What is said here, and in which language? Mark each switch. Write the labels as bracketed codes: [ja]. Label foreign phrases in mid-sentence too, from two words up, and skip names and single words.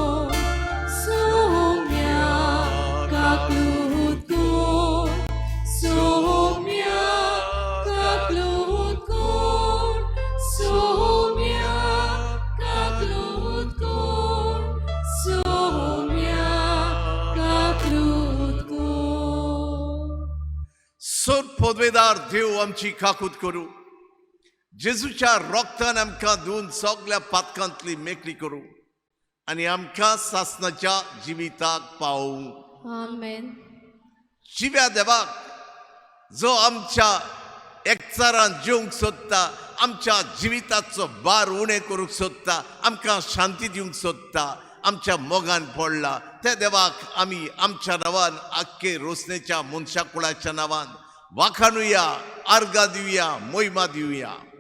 [kok] Sumya kaklut ko, Sumya kaklut ko, Sumya kaklut ko, Sumya kaklut ko. सोड पदवेदार देव आमची काकूट करूं जेजूच्या रोगतान आमकां धुवन सगळ्या पातकांतली मेकळी करूं आनी आमकां सासणाच्या जिविताक पावूं Amen. जिव्या देवाक जो आमच्या एकचारान जिवंक सोदता आमच्या जिविताचो भार उणें करूंक सोदता आमकां शांती दिवंक सोदता आमच्या मोगान पडला त्या देवाक आमी आमच्या नांवान आख्खे रोसणेच्या मनशा कुळाच्या नांवान वाखाणुया आर्गां दिवया मोहिमा दिवया